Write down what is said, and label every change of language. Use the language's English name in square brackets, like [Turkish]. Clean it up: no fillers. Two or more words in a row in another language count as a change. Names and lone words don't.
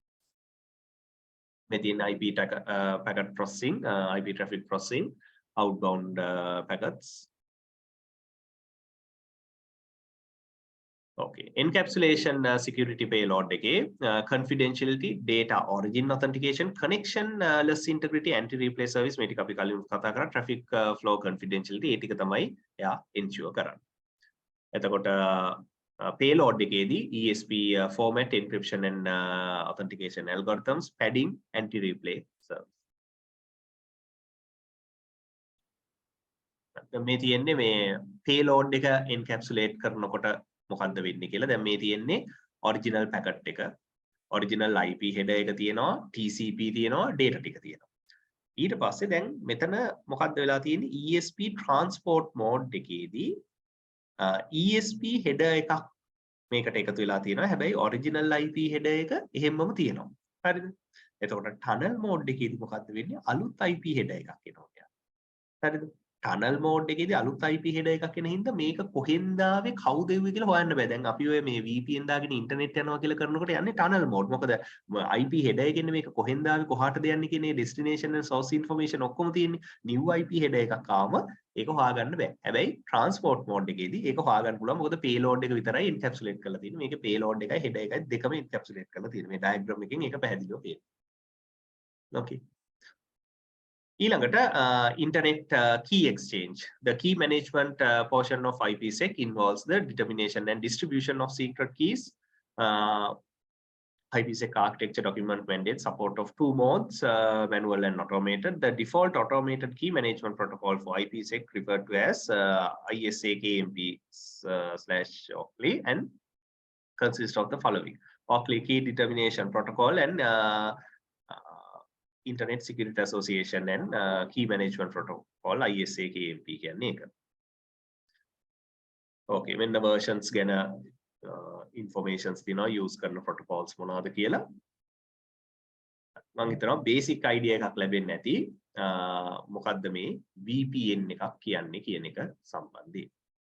[English] Within IP packet processing, IP traffic processing, outbound packets. Okay, encapsulation security payload එකේ confidentiality, data origin authentication, connectionless integrity, anti-replay service [Sinhala] මේ ටික අපි කලින් කතා කරා, [English] traffic flow confidentiality [Sinhala] ඒ ටික තමයි එයා ensure කරන්නේ. [English] එතකොට payload එකේදී ESP format, encryption and authentication algorithms, padding, anti-replay service. [Sinhala] මේ තියෙන්නේ මේ payload එක encapsulate කරනකොට මොකක්ද වෙන්නේ කියලා. දැන් මේ තියෙන්නේ [English] original packet [Sinhala] එක, [English] original IP header [Sinhala] එක තියෙනවා, TCP තියෙනවා, data ටික තියෙනවා. ඊට පස්සේ දැන් මෙතන මොකක්ද වෙලා තියෙන්නේ? [English] ESP transport mode [Sinhala] එකේදී [English] ESP header [Sinhala] එකක් මේකට එකතු වෙලා තියෙනවා. හැබැයි [English] original IP header [Sinhala] එක එහෙමම තියෙනවා. හරිද? එතකොට [English] tunnel mode [Sinhala] එකේදී මොකක්ද වෙන්නේ? අලුත් [English] IP header [Sinhala] එකක් එනවා. හරිද? [English] tunnel mode [Sinhala] එකේදී අලුත් [English] IP header [Sinhala] එකක් එන හින්දා මේක කොහෙන්ද ආවේ කවුද එව්වේ කියලා හොයන්න බෑ. දැන් අපි ඔය මේ VPN දාගෙන ඉන්ටර්නෙට් යනවා කියලා කරනකොට යන්නේ [English] tunnel mode. [Sinhala] මොකද [English] IP header [Sinhala] එකෙන්නේ මේක කොහෙන්ද ආවේ කොහාටද යන්නේ කියන මේ [English] destination and source information [Sinhala] ඔක්කොම තියෙන්නේ. [English] new IP header [Sinhala] එකක් ආවම ඒක හොයාගන්න බෑ. හැබැයි [English] transport mode [Sinhala] එකේදී ඒක හොයාගන්න පුළුවන්. මොකද payload එක විතරයි encapsulate කරලා තියෙන්නේ. මේකේ payload එකයි header එකයි දෙකම encapsulate කරලා තියෙන්නේ. මේ diagram එකෙන් ඒක පැහැදිලිව පේනවා. Okay. [English] ඊළඟට internet key exchange. The key management portion of IPsec involves the determination and distribution of secret keys. IPsec architecture document mandates support of two modes, manual and automated. The default automated key management protocol for IPsec referred to as ISAKMP/Oakley and consists of the following: Oakley key determination protocol and Internet Security Association and key management protocol ISAKMP [Sinhala] කියන්නේ එක. [English] Okay, when the versions ගැන informations තියෙනවා use කරන protocols [Sinhala] මොනවද කියලා. මම හිතනවා [English] basic idea [Sinhala] එකක් ලැබෙන්නේ නැති මොකද්ද මේ VPN එකක් කියන්නේ කියන එක සම්බන්ධයෙන්.